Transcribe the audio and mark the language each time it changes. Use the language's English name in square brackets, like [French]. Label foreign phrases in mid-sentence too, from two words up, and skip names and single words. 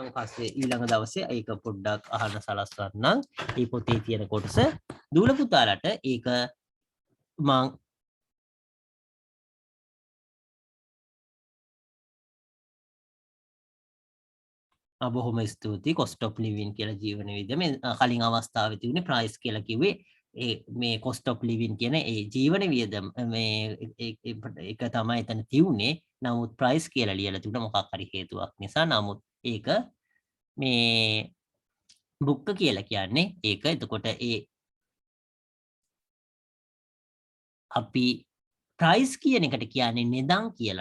[Sinhala] මම පස්සේ ඊළඟ දවසේ ඒක පොඩ්ඩක් අහන්න සලස්වන්නම්. මේ පොතේ තියෙන කොටස දූල පුතාලට ඒක මම බොහොම ස්තුතියි. [English] cost of living [Sinhala] කියලා ජීවන වියදම කලින් අවස්ථාවේ තිබුණේ price කියලා කිව්වේ මේ [English] cost of living [Sinhala] කියන ඒ ජීවන වියදම මේ ඒක තමයි එතන තියුනේ. නමුත් price කියලා ලියලා තිබුණා මොකක් හරි හේතුවක් නිසා. නමුත් ඒක මේ බුක්ක කියලා කියන්නේ ඒක. එතකොට අපි price කියන එකට කියන්නේ නිදන් කියලා.